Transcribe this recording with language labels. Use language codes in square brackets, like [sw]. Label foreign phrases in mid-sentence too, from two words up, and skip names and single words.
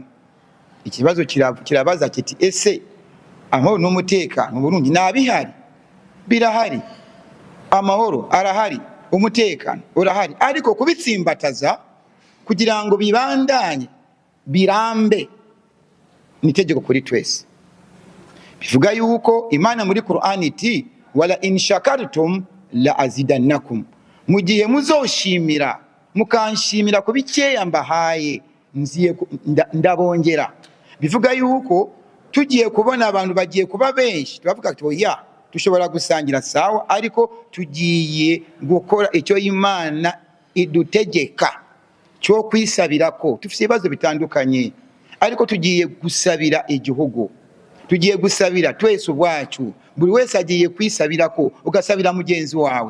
[rw] Ikibazo kirabaza kiti ese amahoro n'umutekano mu Burundi nabihari? Birahari, amahoro arahari, umutekano urahari, ariko kubitsimbataza kugira ngo bibandanye birambe ni itegeko kuri twese. Bivuga yuko Imana muri Qur'an iti [ar] ولئن شكرتم لأزيدنكم, [rn] mu gihe muzoshimira mukanshimira ko bikeya mbahaye nziye ndabongera. [rw] Bivuga yuko tugiye kubona abantu bagiye kuba benshi tubavuga ati oya dushobora gusangira sawa, ariko tugiye gukora icyo Imana idutegeka cyo kwisabira ko tufite ibibazo bitandukanye, ariko tugiye gusabira igihugu, tugiye gusabira twese ubwacu, buri wese agiye kwisabira ko ugasabira mugenzi wawe.